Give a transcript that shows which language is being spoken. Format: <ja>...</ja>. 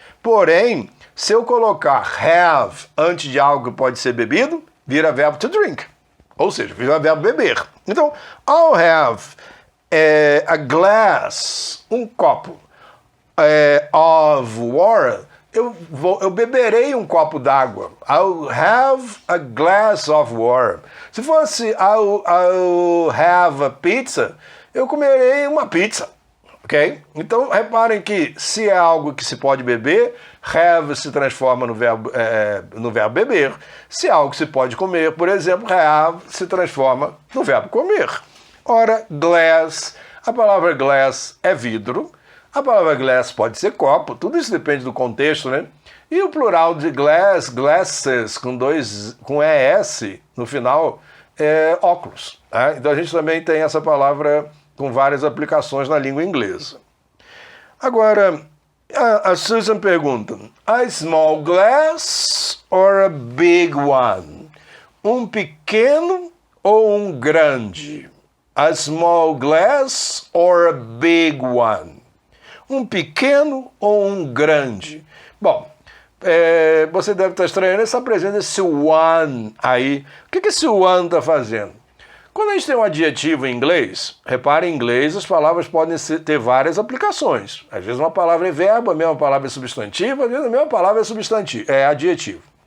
<pt>Porém, se eu colocar have antes de algo que pode ser bebido, vira verbo to drink. Ou seja, vira verbo beber. Então,</pt> <en>I'll have a glass,</en> <pt>um copo,</pt> <en>of water.</en> <pt>Eu beberei um copo d'água.</pt> <en>I'll have a glass of water.</en> <pt>Se fosse</pt> <en>I'll have a pizza,</en> <pt>eu comerei uma pizza, ok? Então, reparem que se é algo que se pode beber, have se transforma no verbo beber. Se é algo que se pode comer, por exemplo, have se transforma no verbo comer. Ora, glass, a palavra glass é vidro, a palavra glass pode ser copo, tudo isso depende do contexto, né? E o plural de glass, glasses, com ES no final, é óculos. Tá? Então a gente também tem essa palavra com várias aplicações na língua inglesa. Agora, a Susan pergunta,</pt> <en>a small glass or a big one?</en> <pt>Um pequeno ou um grande?</pt> <en>A small glass or a big one?</en> <pt>Um pequeno ou um grande? Bom, você deve estar estranhando essa presença desse one aí. O que esse one está fazendo? Quando a gente tem um adjetivo em inglês, repare, em inglês as palavras podem ter várias aplicações. Às vezes uma palavra é verbo, a mesma palavra é substantivo, às vezes a mesma palavra é adjetivo.</pt>